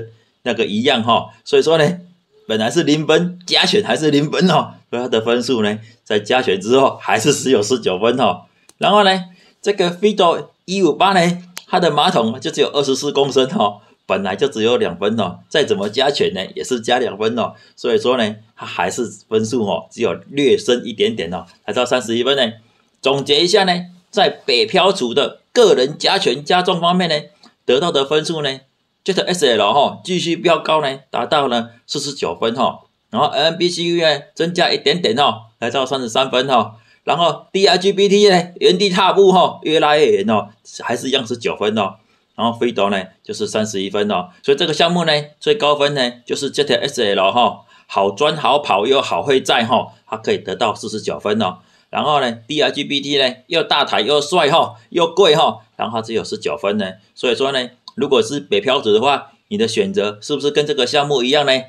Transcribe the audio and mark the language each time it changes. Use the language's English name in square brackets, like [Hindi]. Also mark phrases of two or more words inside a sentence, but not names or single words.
[Chinese] 那個一樣所以說呢，本來是0分，加權還是0分所以它的分數呢，在加權之後還是只有19分然後呢，這個 Fido 158呢，它的馬桶就只有24公升本來就只有2分再怎麼加權呢，也是加2分所以說呢，它還是分數只有略升一點點才到31分呢。總結一下呢，在北漂族的個人加權加重方面呢，得到的分數呢 ，ZSL 繼續飆高呢，達到了49分然後 MBCU 呢增加一點點來到33分然後 DRGBT 呢原地踏步越拉越遠還是一樣是9分然後 Fido 呢就是31分所以這個項目呢最高分呢就是 ZSL 好鑽好跑又好會載它可以得到49分然後呢 DRGBT 呢又大台又帥又貴然後它只有19分呢，所以說呢，如果是北漂族的話，你的選擇是不是跟這個項目一樣呢？